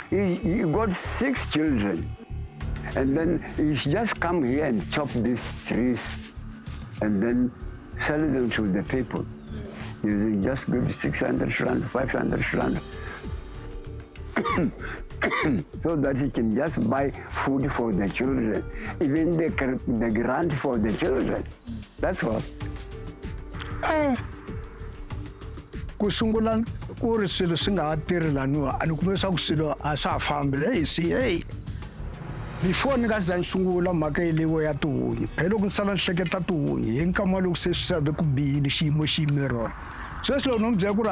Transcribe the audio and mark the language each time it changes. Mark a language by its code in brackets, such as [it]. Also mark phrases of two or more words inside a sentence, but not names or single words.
[en] He got 6 children, and then he just come here and chop these trees, and then sell them to the people. You just give 600 rand, 500 rand. So that he can just buy food for the children, even the grant for the children. That's all. [ts] Kusungula ku ri swilo swi nga ha tirhi laniwa a ni kume swa ku swilo a swa ha fambi hey before ni nga za ni sungula mhaka yeleyo ya tihunyi phela loko ni sala ni hleketa tihunyi hi nkama loko se swi sade ku bihile xiyimo xi yime rona sweswi loko no mi byela ku ri